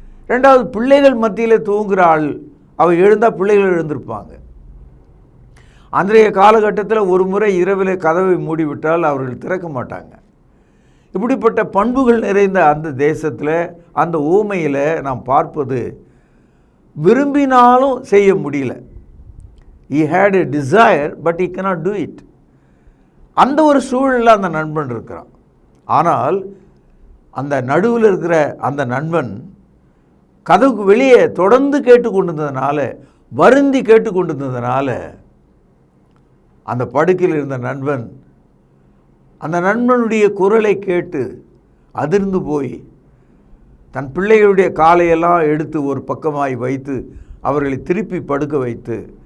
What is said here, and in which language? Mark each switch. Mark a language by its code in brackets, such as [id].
[ta] 2வது, பிள்ளைகள் மத்தியில் தூங்குகிற ஆள், அவன் எழுந்தால் பிள்ளைகள் எழுந்திருப்பாங்க. அன்றைய காலகட்டத்தில் ஒரு முறை இரவில் கதவை மூடிவிட்டால் அவர்கள் திறக்க மாட்டாங்க. இப்படிப்பட்ட பண்புகள் நிறைந்த அந்த தேசத்தில், அந்த ஊமையில் நாம் பார்ப்பது, விரும்பினாலும் செய்ய முடியல. [en] he had a desire but he cannot do it. [ta] அந்த ஒரு சூழலில் அந்த நண்பன் இருக்கிறான். ஆனால் அந்த நடுவில் இருக்கிற அந்த நண்பன் கதவுக்கு வெளியே தொடர்ந்து கேட்டுக்கொண்டிருந்ததுனால, வருந்தி கேட்டுக்கொண்டிருந்ததுனால, அந்த படுக்கையில் இருந்த நண்பன் அந்த நண்பனுடைய குரலை கேட்டு அதிர்ந்து போய் தன் பிள்ளைகளுடைய காலையெல்லாம் எடுத்து ஒரு பக்கமாய் வைத்து அவர்களை திருப்பி படுக்க வைத்து